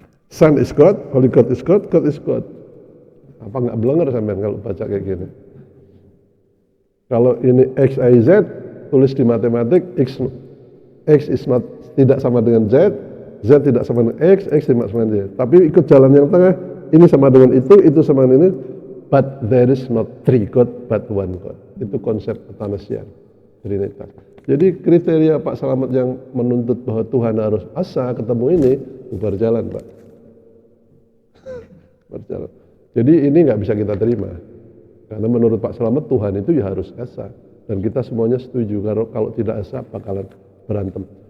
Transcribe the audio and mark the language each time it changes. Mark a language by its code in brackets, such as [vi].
[en] Son is God, Holy God is God, God is God. [id] Apa nggak blenger sampean kalau baca kayak gini? Kalau ini X, Y, Z, tulis di matematik, [en] X is not [id] tidak sama dengan Z, Z tidak sama dengan X tidak sama dengan Z. Tapi ikut jalan yang tengah, ini sama dengan itu sama dengan ini. [en] But there is not three God, but one God. [id] Itu konsep Athanasian, Trinitas. Jadi kriteria Pak Slamet yang menuntut bahwa Tuhan harus asa ketemu ini, berjalan Pak. Berjalan. Jadi ini nggak bisa kita terima. Karena menurut Pak Slamet Tuhan itu ya harus asa. Dan kita semuanya setuju, kalau tidak asa bakalan berantem.